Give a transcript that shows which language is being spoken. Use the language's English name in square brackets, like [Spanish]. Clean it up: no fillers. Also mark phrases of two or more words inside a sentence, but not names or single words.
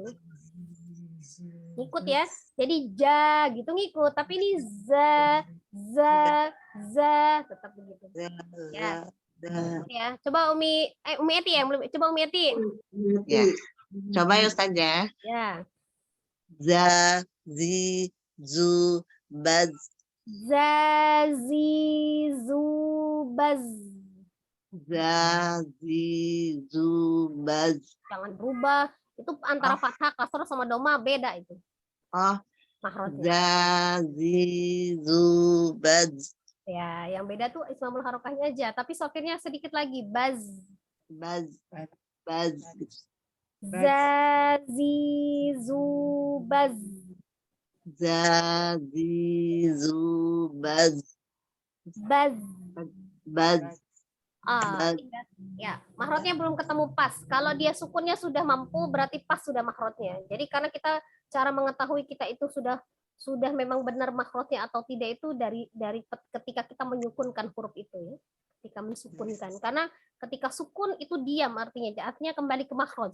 [Indonesian] Ngikut ya. Jadi ja gitu ngikut, tapi ini za tetap begitu. Ya. Ya, coba Umi Eti ya, coba Umi Eti. Ya. Coba ya Ustazah. Ya. [Arabic] زَ، زِ، زُ، بَزْ. زَ، زِ، زُ، بَزْ. زَ، زِ، زُ, بَزْ. [Indonesian] Jangan berubah. Itu antara fathah, kasrah sama doma beda itu. Oh, Makhrajnya. [Arabic] زَ، زِ، زُ، بَزْ. [Indonesian] Ya, yang beda tuh ismamul harokahnya aja, tapi sofirnya sedikit lagi. [Arabic] بَزْ. بَزْ. بَزْ. زَ، زِ، زُ، بَزْ. زَ، زِ، زُ، بَزْ. بَزْ. بَزْ. [Indonesian] Ah, ya, mahrotnya belum ketemu pas. Kalau dia sukunnya sudah mampu, berarti pas sudah mahrotnya. Jadi karena kita cara mengetahui kita itu sudah memang benar makrotnya atau tidak itu dari ketika kita menyukunkan huruf itu ya. Ketika mensukunkan. Karena ketika sukun itu diam artinya kembali ke makrot.